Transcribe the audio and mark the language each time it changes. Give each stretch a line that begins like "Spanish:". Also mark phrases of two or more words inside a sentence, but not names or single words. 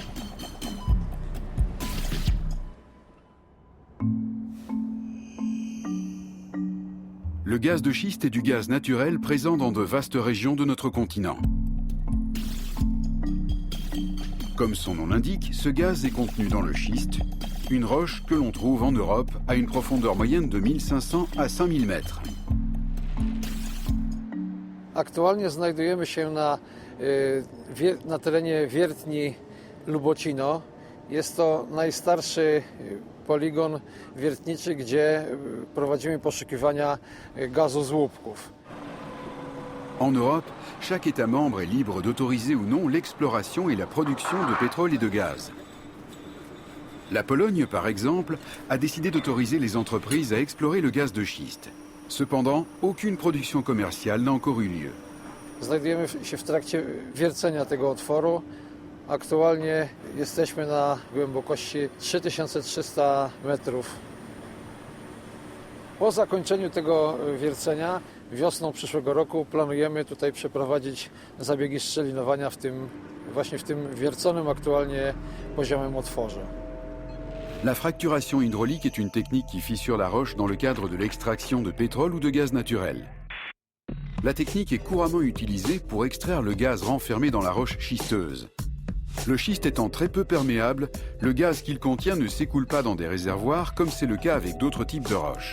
French: Le gaz de schiste est du gaz naturel présent dans de vastes régions de notre continent. Comme son nom l'indique, ce gaz est contenu dans le schiste, une roche que l'on trouve en Europe à une profondeur moyenne de 1500 à 5000 mètres.
Polish: Aktualnie znajdujemy się na terenie wiertni Lubocino. Jest to najstarszy poligon wiertniczy, gdzie prowadzimy poszukiwania gazu z łupków.
French: En Europe, chaque État membre est libre d'autoriser ou non l'exploration et la production de pétrole et de gaz. La Pologne, par exemple, a décidé d'autoriser les entreprises à explorer le gaz de schiste. Cependant, aucune production commerciale n'a encore eu lieu.
Polish: Znajdujemy się w trakcie wiercenia tego otworu. Aktualnie jesteśmy na głębokości 3300 metrów. Po zakończeniu tego wiercenia wiosną przyszłego roku planujemy tutaj przeprowadzić zabiegi szczelinowania właśnie w tym wierconym aktualnie poziomem otworze.
French: La fracturation hydraulique est une technique qui fissure la roche dans le cadre de l'extraction de pétrole ou de gaz naturel. La technique est couramment utilisée pour extraire le gaz renfermé dans la roche schisteuse. Le schiste étant très peu perméable, le gaz qu'il contient ne s'écoule pas dans des réservoirs comme c'est le cas avec d'autres types de roches.